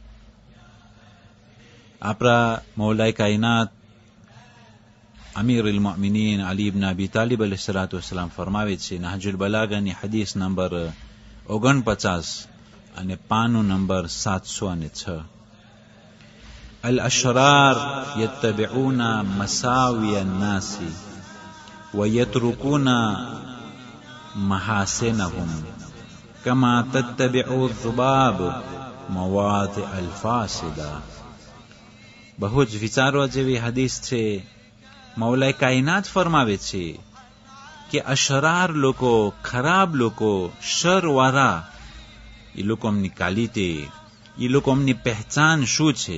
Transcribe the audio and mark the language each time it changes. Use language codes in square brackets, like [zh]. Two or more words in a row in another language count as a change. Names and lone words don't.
[gu] આપણા મૌલાએ કાયનાત અમીરુલ મુઅમિનીન અલી ઇબ્ન અબી તાલિબ [ar] عليه الصلاة والسلام [gu] ફરમાવે છે, નહજુલ બલાગાની હદીસ નંબર 49 અને પાનું નંબર 706, [ar] الأشرار يتبعون مساوئ الناس ويتركون محاسنهم كما تتبع الذباب مواضع الفاسدة. [gu] બહુ જ વિચારવા જેવી હદીસ છે. મૌલાએ કાયનાત ફરમાવે છે કે અશરાર લોકો, ખરાબ લોકો, શરવાળા, એ લોકોની ક્વોલિટી, એ લોકોની પહેચાન શું છે?